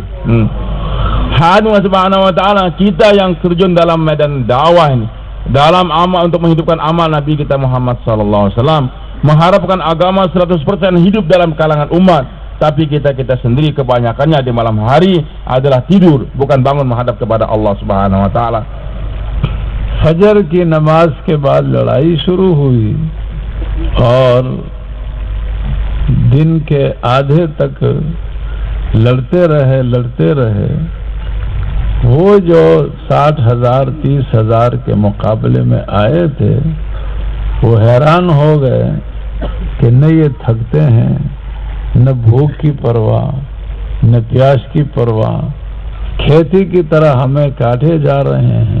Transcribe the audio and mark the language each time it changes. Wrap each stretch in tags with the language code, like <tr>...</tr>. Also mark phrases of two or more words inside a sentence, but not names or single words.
<id>Allah</id> <ar>سبحانه وتعالى,</ar> <id>kita yang terjun dalam medan dakwah ini, dalam amal untuk menghidupkan amal Nabi kita Muhammad</id> <ar>صلى الله عليه وسلم,</ar> <id>mengharapkan agama 100% hidup dalam kalangan umat, tapi kita sendiri kebanyakannya di malam hari adalah tidur, bukan bangun menghadap kepada Allah</id> <ar>سبحانه وتعالى.</ar> <hi>फजर की नमाज के बाद लड़ाई शुरू हुई और दिन के आधे तक लड़ते रहे। वो जो 60,000 30,000 के मुकाबले में आए थे, वो हैरान हो गए कि न ये थकते हैं, न भूख की परवाह, न प्यास की परवाह, खेती की तरह हमें काटे जा रहे हैं।</hi>